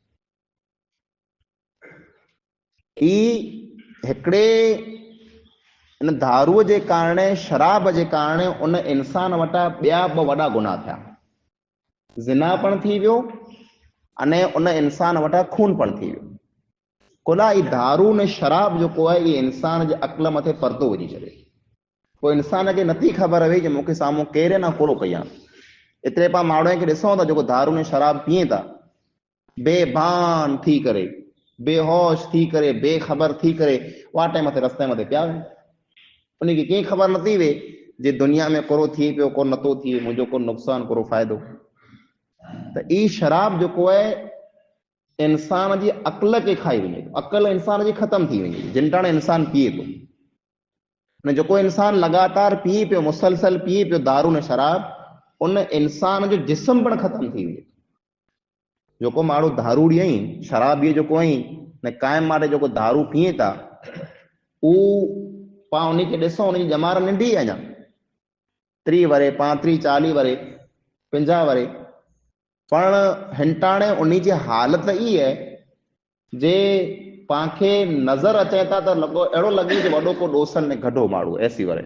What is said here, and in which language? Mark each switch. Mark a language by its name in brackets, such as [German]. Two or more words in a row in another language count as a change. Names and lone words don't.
[Kachhi] ई हिकिड़े इन दारूअ जे कारण, शराब जे कारण उन इंसान वटां ॿिया ॿ वॾा गुनाह थिया। ज़िनापण थी वियो अने उन इंसान वटां खूनपण थी वियो। कुला ई दारू ने शराब जेको आहे इहे इंसान जे अक़ल मथे पर्दो विझी छॾे। पोइ इंसान खे नथी ख़बर हुई कि मूंखे साम्हूं केरु न कोड़ो कयां। एतिरे पाण माण्हू खे ॾिसूं था जेको दारू ने शराब पीए था, बेभान थी करे, बेहोश थी करे, बेख़बर थी करे वाटे मथे रस्ते मथे पिया वञनि। उनखे कीअं ख़बर नथी वे जे दुनिया में कोड़ो थिए पियो, को नथो थिए, मुंहिंजो को नुक़सानु, कोड़ो फ़ाइदो। त ई शराब जेको आहे इंसान जी अक़ल खे खाई वञे, अक़ल इंसान जी ख़तम थी वञे जिन टाणे इंसान पीए थो। ने जेको इंसान लगातार पीए पियो, मुसलसल पीए पियो दारू ने शराब, उन इंसान जो जिस्म पण ख़तम थी वञे। जेको माण्हू दारू ॾियई, शराबीअ जेको आई ने कायम माटे जेको दारू पीए था, उहो पाण उनखे ॾिसूं, उनजी ॼमार नंढी आहे अञा 30 वरे, 35, 40 वरे, 50 वरे, पण हिनटाणे उन जी हालत ई आहे जे पांखे नज़र अचे था त लॻो अहिड़ो लॻे जो वॾो को ॾोसनि में गढो माण्हू ऐसी वरे।